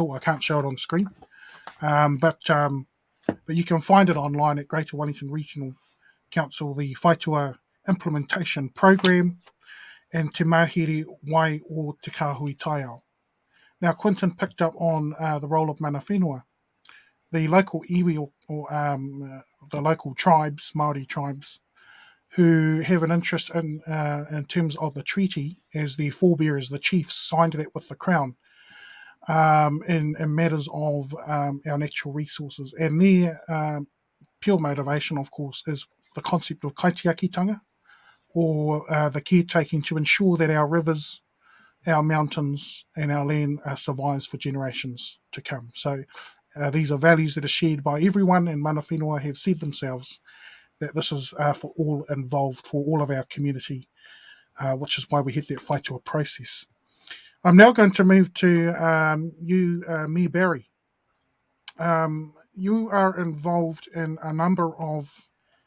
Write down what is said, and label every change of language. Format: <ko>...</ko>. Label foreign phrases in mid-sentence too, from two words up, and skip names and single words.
<en>I can't show it on screen, but you can find it online at Greater Wellington Regional Council, the Whai Tour Implementation Program, and Te Mahere Wai o Te Kāhui Taiao. Now, Quintin picked up on the role of</en> <mi>mana whenua.</mi> <en>The local iwi or the local tribes, Māori tribes, who have an interest in terms of the treaty as the forebearers, the chiefs signed that with the Crown in matters of our natural resources. And their pure motivation, of course, is the concept of kaitiakitanga, or the caretaking to ensure that our rivers, our mountains and our land survives for generations to come. So these are values that are shared by everyone, and</en> <mi>mana whenua</mi> <en>have said themselves that this is for all involved, for all of our community, which is why we had that whai tour process. I'm now going to move to you, Mayor Barry. You are involved in a number of hats.</en>